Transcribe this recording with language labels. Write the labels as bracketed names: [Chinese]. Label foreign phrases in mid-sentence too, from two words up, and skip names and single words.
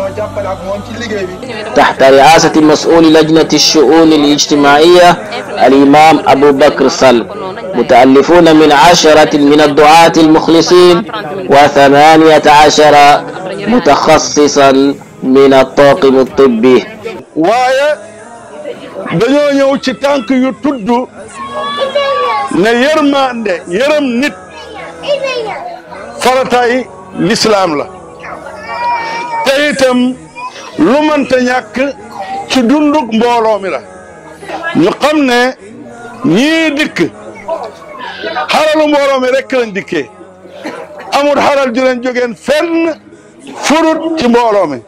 [Arabic] تحت رئاسة مسؤول لجنة الشؤون الاجتماعية الإمام أبو بكر صل متألفون من 10 من الدعاة المخلصين و18 متخصصا من الطاقم الطبي [Wolof] dañoo ñëw ci tànk yu tudd ne yërmande yërëm nit faratay lislaam la te itam lu mënta ñàkk ci dunduk mbooloo mi la ñu xam ne ñii dikk xaralu mbooloo mi rekk lañ dikkee amul xaral ju leen jógeen fenn furut ci mbooloo mi.